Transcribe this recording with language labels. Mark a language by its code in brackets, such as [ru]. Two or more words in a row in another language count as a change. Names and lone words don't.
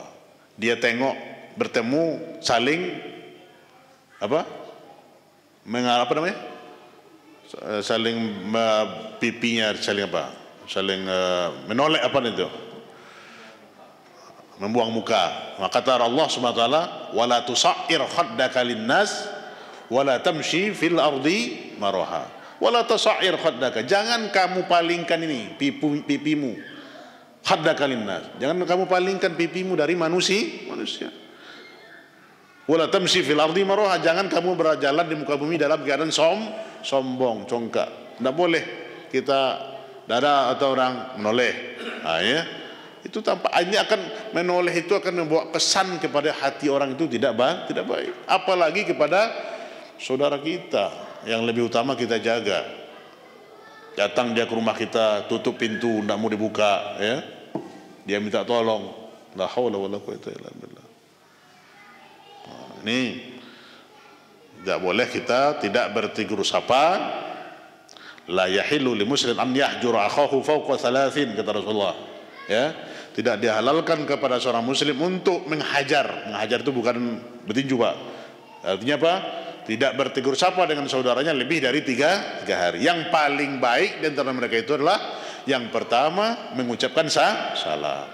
[id] Dia tengok, bertemu, saling apa? Apa namanya? Saling pipinya, saling apa? Saling menoleh apa itu? Membuang muka. Maka kata Allah [ar] سبحانه وتعالى ولا تصعر خدك للناس ولا تمش في الأرض مرحا ولا تصعر خدك, [id] jangan kamu palingkan ini pipimu, [ar] خدك للناس, [id] jangan kamu palingkan pipimu dari manusia. [ar] ولا تمش في الأرض مرحا, [id] jangan kamu berjalan di muka bumi dalam keadaan sombong, congkak. Tidak boleh kita dada atau orang menoleh. Nah, ya. Itu tampak ini akan menoleh, itu akan membawa kesan kepada hati orang itu tidak baik, apalagi kepada saudara kita yang lebih utama kita jaga. Datang dia ke rumah kita, tutup pintu, tidak mau dibuka, ya. Dia minta tolong. [ar] لا حول ولا قوة إلا بالله. [id] Ini tidak boleh kita tidak bertegur sapa. [ar] لا يحل لمسلم أن يهجر أخاه فوق ثلاث, [id] kata Rasulullah. Ya, tidak dihalalkan kepada seorang muslim untuk menghajar. Menghajar itu bukan bertinju, Pak. Artinya apa? Tidak bertegur sapa dengan saudaranya lebih dari tiga hari. Yang paling baik di antara mereka itu adalah yang pertama mengucapkan salam.